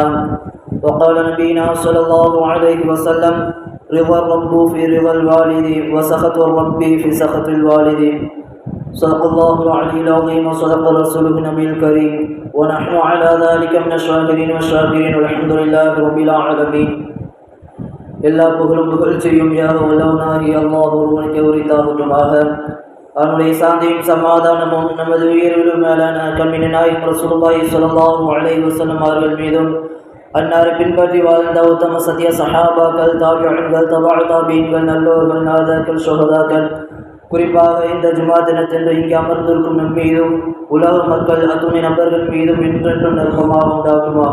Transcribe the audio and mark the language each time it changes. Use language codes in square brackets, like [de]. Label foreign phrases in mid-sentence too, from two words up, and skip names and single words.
[ar] وقال نبينا صلى الله عليه وسلم: رضا الرب في رضا الوالد وسخط الرب في سخط الوالد. صدق الله العلي العظيم وصدق رسوله النبي الكريم ونحن على ذلك من الشاهدين والشاكرين والحمد لله رب العالمين. [ta] எல்லா புகழும் புகழ்ச்சியும் யாக வல்லவனாகிய அல்லாஹ் ஒருவனுக்கு உரித்தாகட்டுமாக. அவனுடைய சாந்தியும் சமாதானமும் நமது உயிரிலும் மேலான கண்மின் நாயகம் [ar] رسول الله صلى الله عليه وسلم [ta] அவர்கள் மீதும், அன்னாரை பின்பற்றி வாழ்ந்த உத்தம சத்திய சஹாபாக்கள், தாபிஈன்கள், தபஅ தாபிஈன்கள், நல்லோர்கள், நாதாக்கள், ஷுஹதாக்கள், குறிப்பாக இந்த ஜுமா தினத்தன்று இங்கே அமர்ந்திருக்கும் நம் மீதும் உலக மக்கள் அத்துணை நபர்கள் மீதும் என்றென்றும் நெருக்கமாக உண்டாகுமாக.